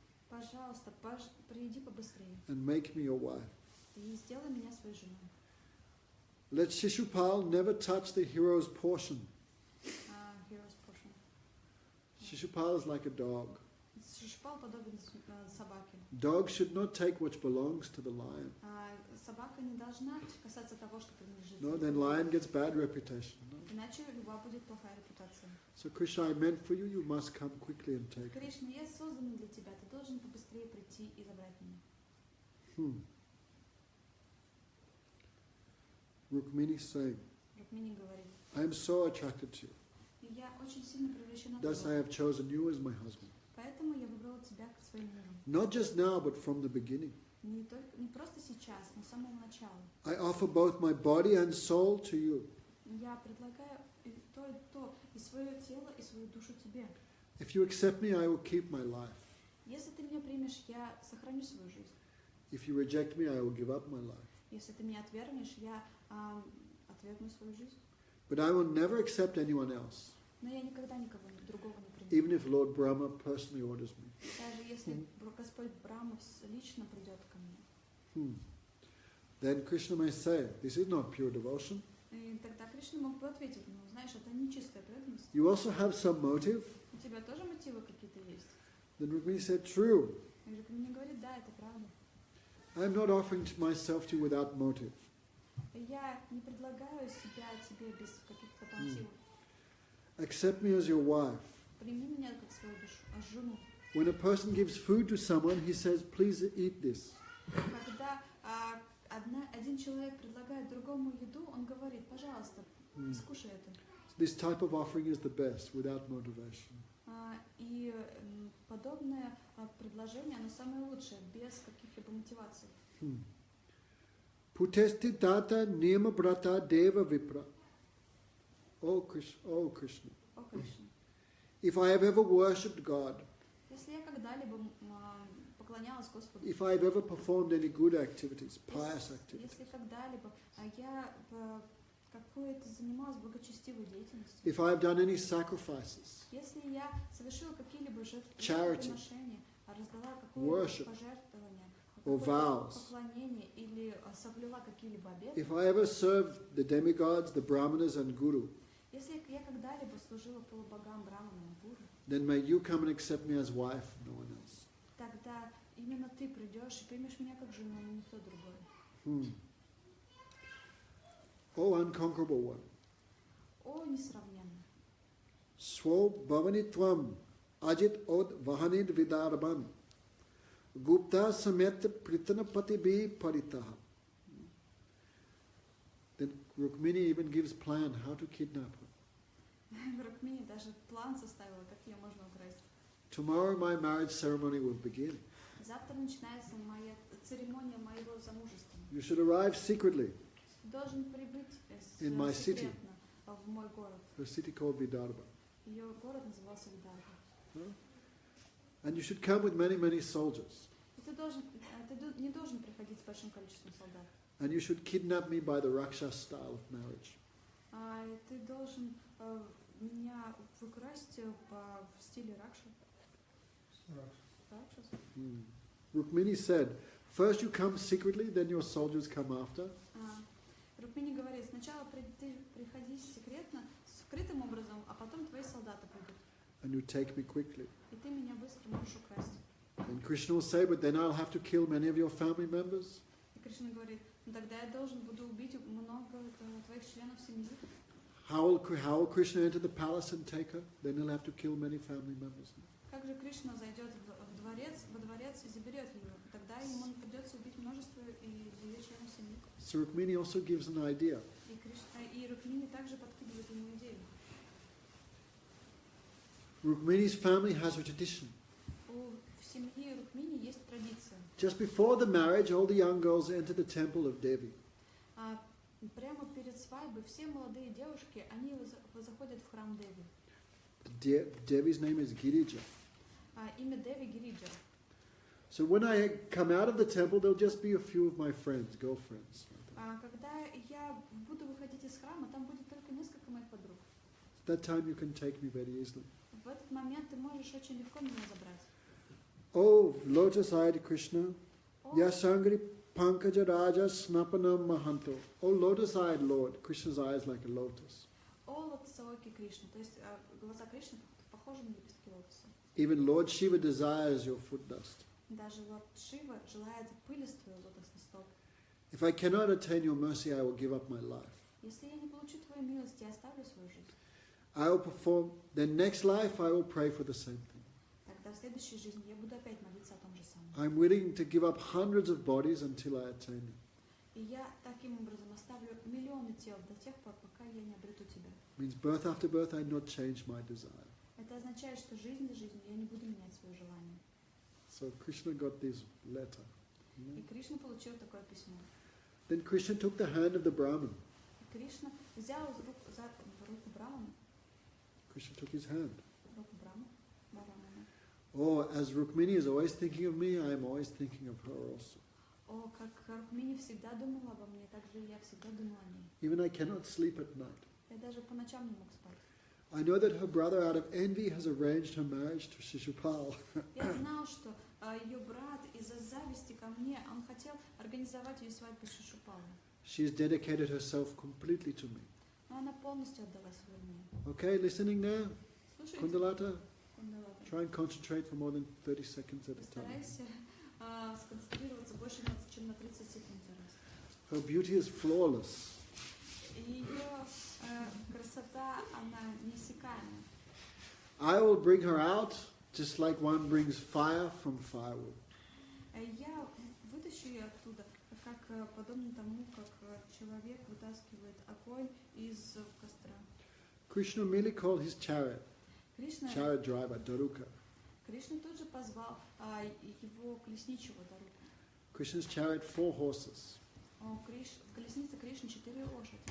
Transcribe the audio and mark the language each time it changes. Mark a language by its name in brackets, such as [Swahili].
[Russian] Пожалуйста, приди побыстрее [English] and make me your wife. [Russian] и сделай меня своей женой. [English] Let Shishupal never touch the hero's portion. Hero's portion. Shishupal is like a dog. [Russian] Шишпал подобен собаке. [English] Dog should not take what belongs to the lion. [Russian] Собака не должна касаться того, что принадлежит. [English] No, then lion gets bad reputation. No? [Russian] Иначе у льва будет плохая репутация. [English] So Krishna, I meant for you, you must come quickly and take it. [Russian] Кришна, я создан для тебя, ты должен побыстрее прийти и забрать меня. [English] Rukmini saying, [Russian] Рукмини говорит: [English] I am so attracted to you. [Russian] я очень сильно привлечена [English] Thus I have chosen you as my husband. [Russian] поэтому я выбрала тебя как своим мужем. [English] Not just now, but from the beginning. [Russian] Не просто сейчас, но с самого начала. [English] I offer both my body and soul to you. [Russian] Я предлагаю и то, и свое тело, и свою душу тебе. [English] If you accept me, I will keep my life. [Russian] Если ты меня примешь, я сохраню свою жизнь. [English] If you reject me, I will give up my life. [Russian] Если ты меня отвергнешь, я отвергну свою жизнь. [English] But I will never accept anyone else. [Russian] Но я никогда никого другого не приму. [English] even if Lord Brahma personally orders me. [Russian] Даже если Господь Брахма лично придет ко мне. [English] Then Krishna may say, this is not pure devotion. [Russian] И тогда Кришна мог бы ответить, ну, знаешь, это не чистая преданность. [English] You also have some motive? [Russian] У тебя тоже мотивы какие-то есть? [English] Then Rukmini said, true. [Russian] И Рукмини говорит, да, это правда. [English] I am not offering myself to you without motive. [Russian] Я не предлагаю себя тебе без каких-то мотивов. [English] Accept me as your wife. [Russian] Прими меня как свою жену. [English] When a person gives food to someone, he says, please eat this. [Russian] Когда один человек предлагает другому еду, он говорит, пожалуйста, скушай это. [English] This type of offering is the best, without motivation. [Russian] И подобное предложение, оно самое лучшее, без каких-либо мотиваций. [Sanskrit] Putesti tata niyama brata deva vipra. [English] Oh Krishna, [Russian] О, Кришна, [English] if I have ever worshipped God, [Russian] если я когда-либо поклонялась Господу, [English] if I have ever performed any good activities, pious activities, [Russian] если когда-либо я какой-то занималась благочестивой деятельностью, [English] if I have done any sacrifices, [Russian] если я совершила какие-либо [English] Charity, [Russian] жертвоприношения, раздала какое-либо [English] worship, [Russian] пожертвование, [English] or vows, [Russian] поклонение или соблюла какие-либо обеты, [English] if I ever served the demigods, the brahmanas and guru, [Russian] если я когда-либо служила полубогам, браманам, гуру, [English] then may you come and accept me as wife, no one else. [Russian] тогда именно ты придешь и примешь меня как жену, но никто другой. [English] Oh unconquerable one. [Russian] О, несравненно. [Sanskrit] Swo bhavanitvam ajit od vahanid vidarban gupta samet pritanapati bhi paritaha. [English] Then Rukmini even gives plan how to kidnap her. [Russian] Рукмини даже план составила, как ее можно украсть. [English] Tomorrow my marriage ceremony will begin. [Russian] Завтра начинается моя церемония моего замужества. [English] You should arrive secretly [Russian] Ты должен прибыть [English] In my city. [Russian] секретно в мой город. [English] to a city called Vidarbha. [Russian] Ее город назывался Видарба. [English] And you should come with many, many soldiers. [Russian] И ты не должен приходить с большим количеством солдат. [English] And you should kidnap me by the Raksha style of marriage. [Russian] И ты должен меня украсть в стиле Ракши. Ракшас. [English] Rukmini said, first you come secretly, then your soldiers come after. [Russian] Рукмини говорит, сначала ты приходи секретно, скрытым образом, а потом твои солдаты придут. [English] And you take me quickly. [Russian] И ты меня быстро можешь украсть. [English] And Krishna will say, but then I'll have to kill many of your family members. [Russian] И Кришна говорит, ну тогда я должен буду убить много твоих членов семьи. [English] How will Krishna enter the palace and take her? Then he'll have to kill many family members. [Russian] Как же Кришна зайдет во дворец и заберет ее? Тогда ему придется убить множество ее членов семьи. [English] So Rukmini also gives an idea. [Russian] И Рукмини также подкидывает ему идею. [English] Rukmini's family has a tradition. [Russian] В семье Рукмини есть традиция. [English] Just before the marriage, all the young girls enter the temple of Devi. [Russian] Прямо перед свадьбой все молодые девушки, они заходят в храм Деви. [English] Devi's name is Girija. [Russian] Имя Деви Гириджа. [English] So when I come out of the temple, there'll just be a few of my friends, girlfriends. [Russian] Когда я буду выходить из храма, там будет только несколько моих подруг. [English] That time you can take me very easily. [Russian] В этот момент ты можешь очень легко меня забрать. [English] Oh, lotus-eyed Krishna, [Sanskrit] Yasangri Pankaja Raja Snapanam Mahanto. [English] Oh, lotus-eyed Lord, Krishna's eye is like a lotus. [Russian] О, лотосоокий Кришна, то есть глаза Кришны похожи на лепестки лотоса. [English] Even Lord Shiva desires your foot dust. [Russian] Даже Лорд Шива желает пылистую лотосный столб. [English] If I cannot attain your mercy, I will give up my life. [Russian] Если я не получу твою милость, я оставлю свою жизнь. [English] I will perform, then next life I will pray for the same thing. [Russian] Тогда в следующей жизни я буду опять молиться о том же самом. [English] I'm willing to give up hundreds of bodies until I attain you. [Russian] И я таким образом оставлю миллионы тел до тех пор, пока я не обрету тебя. [English] Means birth after birth I not change my desire. [Russian] Это означает, что жизнь за жизнью я не буду менять свое желание. [English] So Krishna got this letter. [Russian] И Кришна получил такое письмо. [English] Then Krishna took the hand of the Brahmin. [Russian] И Кришна взял за руку Брамана. [English] Krishna took his hand. [Russian] Руку Брамана. [English] Oh, as Rukmini is always thinking of me, I am always thinking of her also. [Russian] О, как Рукмини всегда думала обо мне, так же и я всегда думала о ней. [English] Even I cannot sleep at night. [Russian] Я даже по ночам не мог спать. [English] I know that her brother, out of envy, has arranged her marriage to Shishupal. [Russian] Я знал, что ее брат из-за зависти ко мне, он хотел организовать ее свадьбу с Шишупалом. [English] She has dedicated herself completely to me. [Russian] Но она полностью отдала свою мне. [English] Okay, listening now? [Russian] Слушайте, [English] Kundalata, [Russian] Кундалата. [English] try and concentrate for more than 30 seconds at a time. [Russian] Постарайся сконцентрироваться больше, чем на 30 секунд за раз. [English] Her beauty is flawless. [Russian] Ее красота, она неиссякаемая. [English] I will bring her out just like one brings fire from firewood. [Russian] Я вытащу ее оттуда, как подобно тому, как человек вытаскивает огонь из костра. [English] Krishna merely called his chariot driver Daruka. [Russian] Кришна тут же позвал его колесничего Даруку. [English] Krishna's chariot, 4 horses. [Russian] В колеснице Кришны 4 лошади.